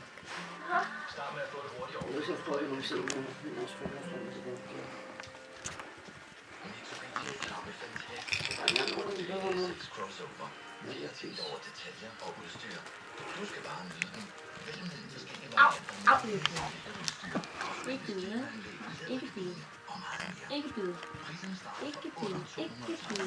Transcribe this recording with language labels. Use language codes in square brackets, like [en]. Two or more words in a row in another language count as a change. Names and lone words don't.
[sv] Och så får du se mina spelare fram och tillbaka. [da] Ikke bide. Ikke bide. Ikke bide. Ikke bide. Ikke bide.